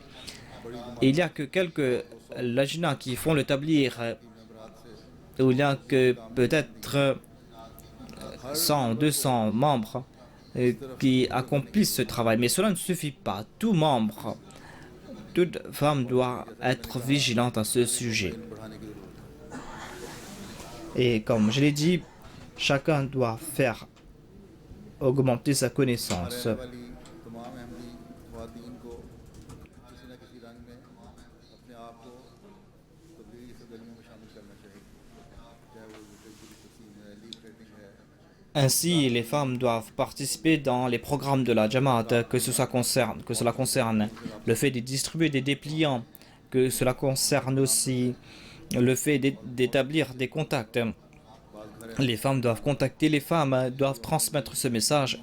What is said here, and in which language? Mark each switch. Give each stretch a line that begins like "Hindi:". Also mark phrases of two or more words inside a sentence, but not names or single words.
French: Et il n'y a que quelques lajna qui font le tablir, où il n'y a que peut-être 100, 200 membres qui accomplissent ce travail. Mais cela ne suffit pas. Tout membre, toute femme doit être vigilante à ce sujet. Et comme je l'ai dit, chacun doit faire augmenter sa connaissance.
Urdu: رہنے والی تمام احمدی خواتین کو کسی نہ کسی رنگ میں اپنے آپ کو تبلیغی سرگرمیوں میں شامل کرنا چاہیے، چاہے وہ تقریری تسلیم ہے، لیفلیٹنگ ہے.
French: Ainsi, les femmes doivent participer dans les programmes de la Jamaat, que cela concerne le fait de distribuer des dépliants, que cela concerne aussi le fait d'établir des contacts. Les femmes doivent contacter les femmes, doivent transmettre ce message.